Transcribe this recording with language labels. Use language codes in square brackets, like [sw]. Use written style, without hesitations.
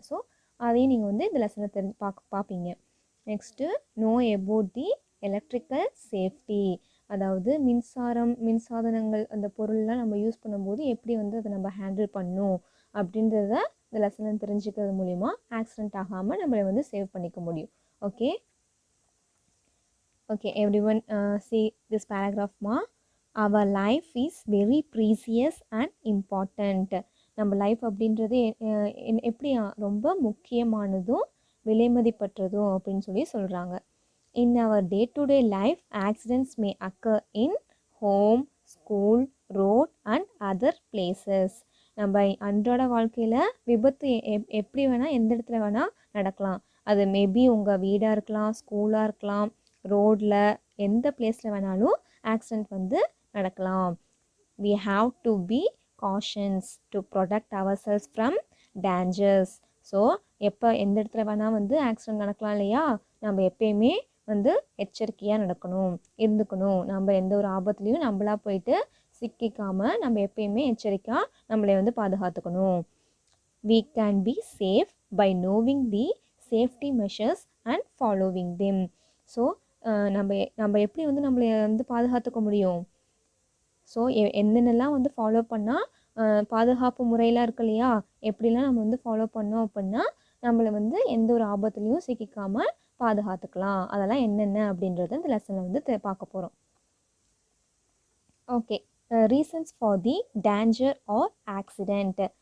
[ta] So அதையும் நீங்கள் வந்து இந்த லெசனை பார்ப்பீங்க. Next [en] Know about the electrical safety. [ta] அதாவது மின்சாதனங்கள் அந்த பொருள்லாம் நம்ம யூஸ் பண்ணும்போது எப்படி வந்து அதை நம்ம ஹேண்டில் பண்ணணும் அப்படின்றத இந்த லெசனை தெரிஞ்சுக்கிறது மூலிமா ஆக்சிடெண்ட் ஆகாமல் நம்மளை வந்து சேவ் பண்ணிக்க முடியும். Okay [en] Okay, everyone, see this paragraph ma. Our life is very precious and important. [ta] நம்ம லைஃப் அப்படின்றது எப்படி ரொம்ப முக்கியமானதும் விலைமதிப்பற்றதும் அப்படின்னு சொல்லி சொல்கிறாங்க. [en] In our day-to-day life, accidents may occur in home, school, road and other places. [ta] நம்ம அன்றாட வாழ்க்கையில் விபத்து எப்படி வேணால் எந்த இடத்துல வேணால் நடக்கலாம். அது மேபி உங்கள் வீடாக இருக்கலாம், ஸ்கூலாக இருக்கலாம், ரோடில் எந்த பிளேஸில் வேணாலும் ஆக்சிடெண்ட் வந்து நடக்கலாம். [en] We have to be cautious to protect ourselves from dangers. [ta] So எப்போ எந்த இடத்துல வேணால் வந்து ஆக்சிடெண்ட் நடக்கலாம் இல்லையா, நம்ம எப்பயுமே வந்து எச்சரிக்கையாக இருந்துக்கணும். நம்ம எந்த ஒரு ஆபத்துலேயும் நம்மளா போயிட்டு சிக்கிக்காமல் நம்ம எப்பயுமே எச்சரிக்கையாக நம்மளை வந்து பாதுகாத்துக்கணும். [en] We can be safe by knowing the safety measures and following them. [ta] So நம்ம எப்படி வந்து நம்மளை வந்து பாதுகாத்துக்க முடியும்? ஸோ என்னென்னலாம் வந்து ஃபாலோ பண்ணால் பாதுகாப்பு முறையெல்லாம் இருக்கு இல்லையா, எப்படிலாம் நம்ம வந்து ஃபாலோ பண்ணோம் அப்படின்னா நம்மளை வந்து எந்த ஒரு ஆபத்துலேயும் சிக்கிக்காமல் பாதுகாத்துக்கலாம். அதெல்லாம் என்னென்ன அப்படின்றத இந்த லெசனில் வந்து பார்க்க போகிறோம். Okay, [en] Reasons for the danger or accident.